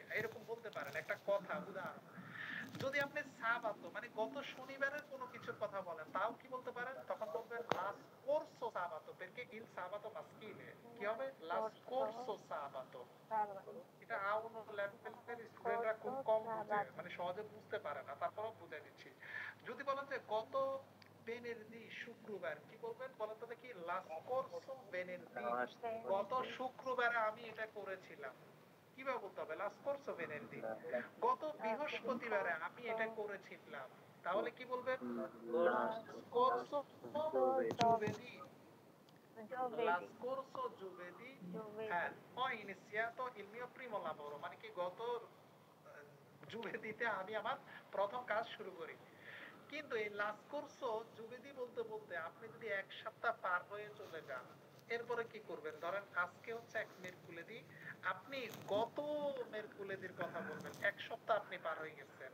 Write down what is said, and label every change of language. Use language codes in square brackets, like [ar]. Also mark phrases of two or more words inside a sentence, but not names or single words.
[bn] এরকম বলতে পারেন একটা কথা, উদাহরণ। যদি আপনি সাবাতো মানে গত শনিবারের কোনো কিছুর কথা বলেন, তাও কি বলতে পারেন? তখন বলবেন [it] la scorso sabato, perché il sabato maschile। [bn] কি হবে? [it] la scorso sabato। [bn] এটা আউন লেভেলের স্টুডেন্টরা খুব কম বুঝে, মানে সহজে বুঝতে পারে না, তারপরও বুঝাই দিচ্ছি। যদি বলেন যে গত বেনেরদি শুক্রবার, কি বলবেন বলেন তো দেখি? [it] la scorso venerdì। [bn] গত শুক্রবারে আমি এটা করেছিলাম, কিভাবে বলতে হবে? [it] la scorso venerdì। [bn] গত বৃহস্পতিবারে আমি এটা করেছিলাম, তাহলে কি বলবেন? [it] la scorso giovedì। Las corso giovedì ho iniziato il mio primo lavoro, [bn] মানে কি গত জুভেদিতে আমি আমার প্রথম কাজ শুরু করি। কিন্তু এই [it] la scorso giovedì [bn] বলতে বলতে আপনি যদি এক সপ্তাহ পার হয়ে চলে যান, এরপরে কি করবেন? ধরেন আজকে হচ্ছে এক মেরকুলেদি, আপনি গত মেরকুলেদির কথা বলবেন, এক সপ্তাহ আপনি পার হয়ে গেছেন।